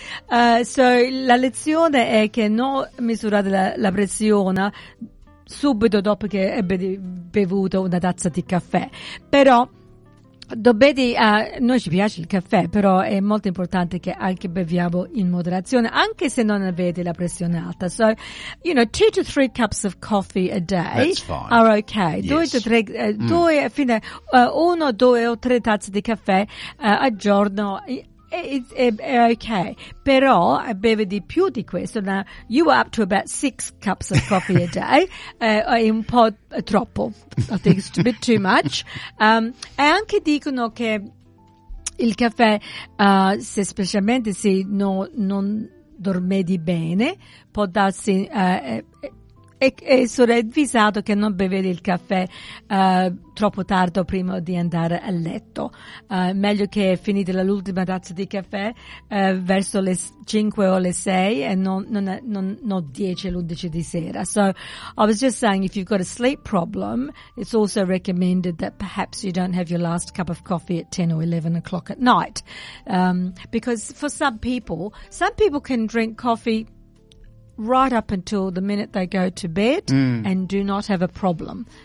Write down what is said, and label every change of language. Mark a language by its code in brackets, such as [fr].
[it] La lezione è che non misurate la pressione subito dopo che hai bevuto una tazza di caffè, però noi ci piace il caffè, però è molto importante che anche beviamo in moderazione, anche se non avete la pressione alta. [en] So, you know, 2 to 3 cups of coffee a day are okay. Yes. 2 to 3, fine, [it] 1, 2 o 3 tazze di caffè al giorno è okay. Però beve di più di questo. [en] Now, you are up to about 6 cups of coffee a day. [it] È un po' troppo. [en] I think it's a bit too much. [it] E anche dicono che il caffè, se specialmente se non dormi bene, può darsi, è sorvisato che non bevete il caffè troppo tardi prima di andare a letto. Meglio che finite l'ultima tazza di caffè verso le 5 o le 6 e non 10 o 11 di sera. [en] So I was just saying, if you've got a sleep problem, it's also recommended that perhaps you don't have your last cup of coffee at 10 or 11 o'clock at night. Because for some people can drink coffee right up until the minute they go to bed and do not have a problem.